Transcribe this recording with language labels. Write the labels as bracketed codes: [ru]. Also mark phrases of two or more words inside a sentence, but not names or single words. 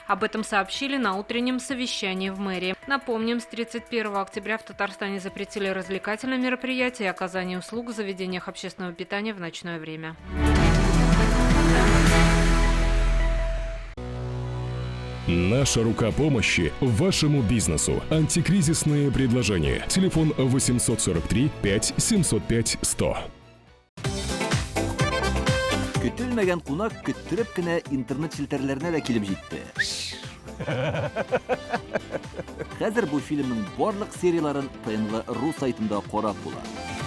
[ru] Об этом сообщили на утреннем совещании в мэрии. Напомним, с 31 октября в Татарстане запретили развлекательные мероприятия и оказание услуг в заведениях общественного питания в ночное время. Наша рука помощи вашему бизнесу. Антикризисные предложения. Телефон 843 5 705 100. [tt] Көтелмәгән кунак көттөреп кенә интернет челтәрләренә дә килеп җитте. Хәзер бу фильмның барлык серияларын ТНВ.ру сайтында карап була.